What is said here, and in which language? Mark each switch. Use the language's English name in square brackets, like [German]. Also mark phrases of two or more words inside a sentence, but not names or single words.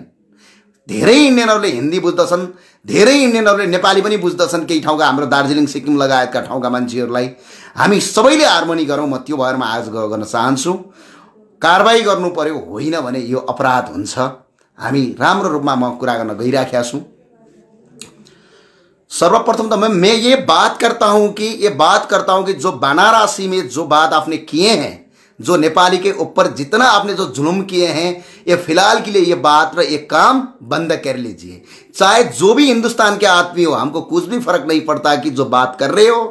[Nepali] धेरै इन्डियनहरूले हिन्दी बुझ्दछन्, धेरै इन्डियनहरूले नेपाली पनि बुझ्दछन्। केही ठाउँका हाम्रो दार्जिलिङ सिक्किम लगायतका ठाउँका मान्छेहरूलाई हामी सबैले हार्मोनी गरौँ। म त्यो भएर आज गर्न चाहन्छु कारबाही गर्नु पर्यो, होइन भने यो अपराध हुन्छ। हामी राम्रो रूपमा म कुरा गर्न गइराखेका छु। [Hindi] सर्वप्रथम तो मैं ये बात करता हूं कि जो बनारसी में जो बात आपने किए हैं, जो नेपाली के ऊपर जितना आपने जो जुल्म किए हैं, ये फिलहाल के लिए ये बात और ये काम बंद कर लीजिए। चाहे जो भी हिंदुस्तान के आदमी हो, हमको कुछ भी फर्क नहीं पड़ता कि जो बात कर रहे हो।